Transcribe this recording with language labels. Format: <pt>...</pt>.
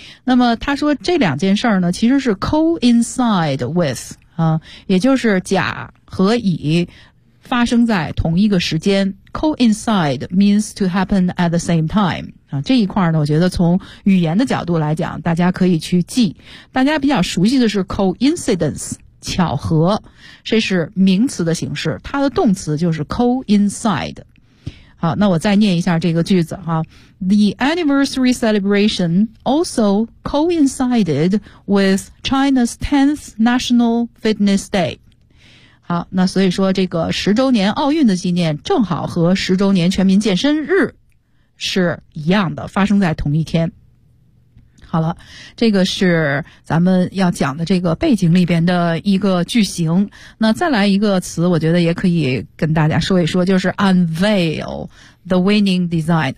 <zh>那么他说这两件事呢，其实是 coincide with 也就是甲和乙发生在同一个时间，</zh> <en>coincide means to happen at the same time</en> <zh>这一块呢，我觉得从语言的角度来讲，大家可以去记。大家比较熟悉的是 coincidence， 巧合，这是名词的形式，它的动词就是 coincide。好，那我再念一下这个句子哈。</zh> <en>The anniversary celebration also coincided with China's 10th National Fitness Day。</en> <zh>好，那所以说这个十周年奥运的纪念正好和十周年全民健身日是一样的，发生在同一天。好了，这个是咱们要讲的这个背景里边的一个句型。那再来一个词，我觉得也可以跟大家说一说，就是</zh> <en>unveil the winning design。</en>